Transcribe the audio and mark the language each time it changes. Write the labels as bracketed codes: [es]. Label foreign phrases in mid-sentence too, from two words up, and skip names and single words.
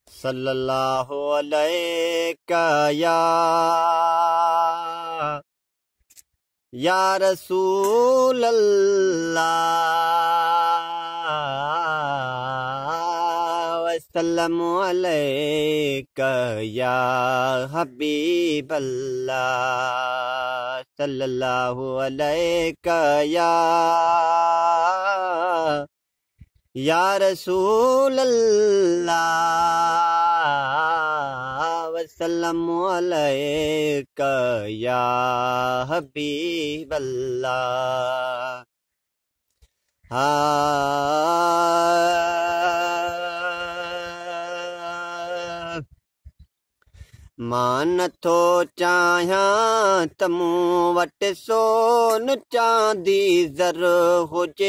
[ar] صلى الله عليك يا رسول الله وسلم عليك يا حبيب الله صلى الله عليك يا رسول الله وسلم عليك يا حبيب الله. [sd] मां नथो चाहियां त मूं वटि सोन चांदी ज़र हुजे,